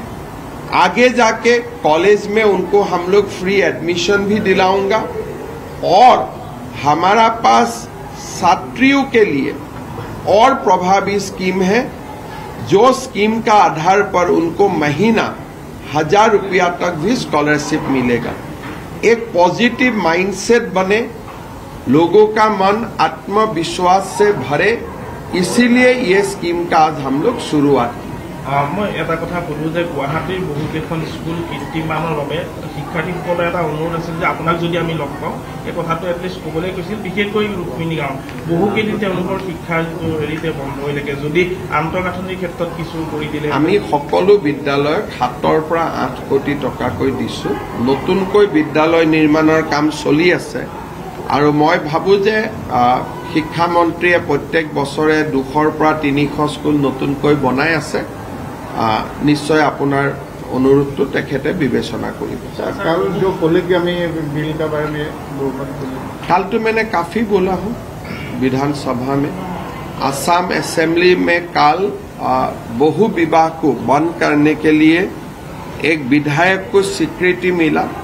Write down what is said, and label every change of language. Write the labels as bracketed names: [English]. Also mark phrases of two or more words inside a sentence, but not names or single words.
[Hindi] आगे जाके कॉलेज में उनको हम लोग [English] free admission [Hindi] भी दिलाऊंगा, और हमारा पास छात्रियों के लिए और प्रभावी स्कीम है, जो स्कीम का आधार पर उनको महीना 1000 रुपया तक भी स्कॉलरशिप मिलेगा। एक [English] positive mindset [Hindi] बने, लोगों का मन आत्मविश्वास से भरे, इसीलिए ये स्कीम का आज हम लोग शुरुआत की। [Assamese] मैं এটা কথা কলো যে গুৱাহাটীৰ বহুকেইখন স্কুল কৃত্ৰিমানৰ বাবে শিক্ষাৰ্থীসকলৰ এটা অনুৰোধ আছিল যে আপোনাক যদি আমি লগ পাওঁ এই কথাটো এটলিষ্ট ক'বলৈ কৈছিল, বিশেষকৈ ৰুক্মিণী গাঁও বহুকেইদিন তেওঁলোকৰ শিক্ষাৰ হেৰিতে বন্ধ হৈ থাকে, যদি আন্তঃগাঁথনিৰ ক্ষেত্ৰত কিছু কৰি দিলে। আমি সকলো বিদ্যালয়ক 7 পৰা 8 কোটি টকাকৈ দিছোঁ। নতুনকৈ বিদ্যালয় নিৰ্মাণৰ কাম চলি আছে, আৰু মই ভাবোঁ যে শিক্ষামন্ত্ৰীয়ে প্ৰত্যেক বছৰে 200 পৰা 300 স্কুল নতুনকৈ বনাই আছে। নিশ্চয় আপোনাৰ অনুৰোধ তো তেখেতে বিবেচনা কৰিব। [Hindi] कल जो बोले कि हमें बिल का बारे में कल तो मैंने काफ़ी बोला हूँ विधानसभा में। असम असेंबली में कल बहु विवाह को बंद करने के लिए एक विधायक को स्वीकृति मिला।